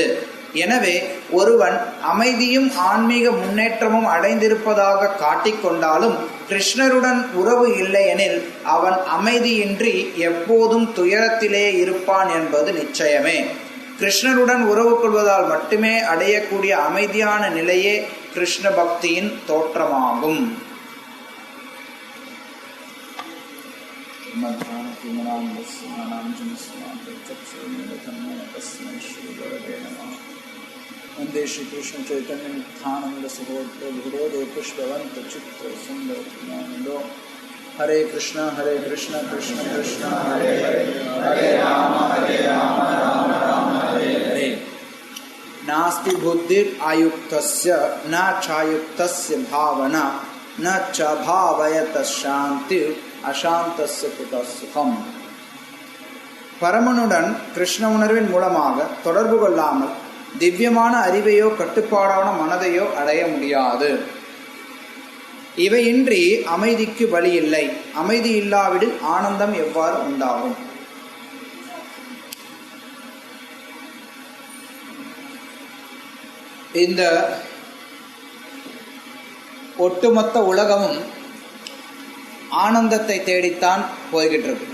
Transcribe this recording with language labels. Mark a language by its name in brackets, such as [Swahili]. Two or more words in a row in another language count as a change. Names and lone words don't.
[Tamil] எனவே ஒருவன் அமைதியும் ஆன்மீக முன்னேற்றமும் அடைந்திருப்பதாக காட்டிக்கொண்டாலும் கிருஷ்ணருடன் உறவு இல்லையெனில் அவன் அமைதியின்றி எப்போதும் துயரத்திலே இருப்பான் என்பது நிச்சயமே. கிருஷ்ணருடன் உறவு கொள்வதால் மட்டுமே அடையக்கூடிய அமைதியான நிலையே கிருஷ்ண பக்தியின் தோற்றமாகும். [Sanskrit] वंदे श्री कृष्ण चैतन्य नित्यानंद सहोदर गुरुदेव पुष्पवंत चित्त सुंदर ज्ञानदो. हरे कृष्ण कृष्ण कृष्ण हरे हरे, हरे राम राम हरे हरे. नास्ति बुद्धिर आयुक्तस्य न चायुक्तस्य भावना न च भावयतः शान्तिः अशान्तस्य कुतः सुखम्. [Tamil] பரமனுடன் கிருஷ்ண உணர்வின் மூலமாக தொடர்பு கொள்ளாமல் திவ்யமான அறிவையோ கட்டுப்பாடான மனதையோ அடைய முடியாது. இவையின்றி அமைதிக்கு வழி இல்லை. அமைதி இல்லாவிடில் ஆனந்தம் எவ்வாறு உண்டாகும்? இந்த ஒட்டுமொத்த உலகமும் ஆனந்தத்தை தேடித்தான் போய்கிட்டு இருக்கு.